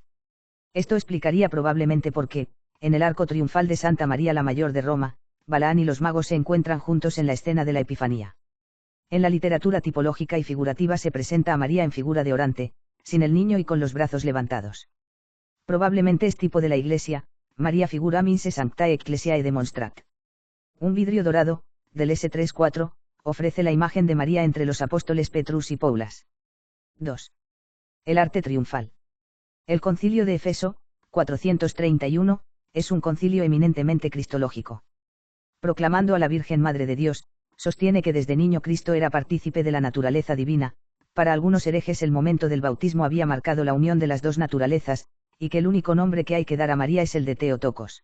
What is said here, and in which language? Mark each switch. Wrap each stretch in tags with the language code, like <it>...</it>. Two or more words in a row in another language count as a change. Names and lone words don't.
<es>Esto explicaría probablemente por qué, en el arco triunfal de Santa María la Mayor de Roma, Balaán y los magos se encuentran juntos en la escena de la Epifanía. En la literatura tipológica y figurativa se presenta a María en figura de orante, sin el niño y con los brazos levantados. Probablemente es tipo de la Iglesia,</es> <la>María figura minse sanctae ecclesiae demonstrat.</la> <es>Un vidrio dorado, del S3-4, ofrece la imagen de María entre los apóstoles Petrus y Paulas. 2. El arte triunfal. El concilio de Efeso, 431, es un concilio eminentemente cristológico. Proclamando a la Virgen Madre de Dios, sostiene que desde niño Cristo era partícipe de la naturaleza divina, para algunos herejes el momento del bautismo había marcado la unión de las dos naturalezas, y que el único nombre que hay que dar a María es el de Theotokos.</es>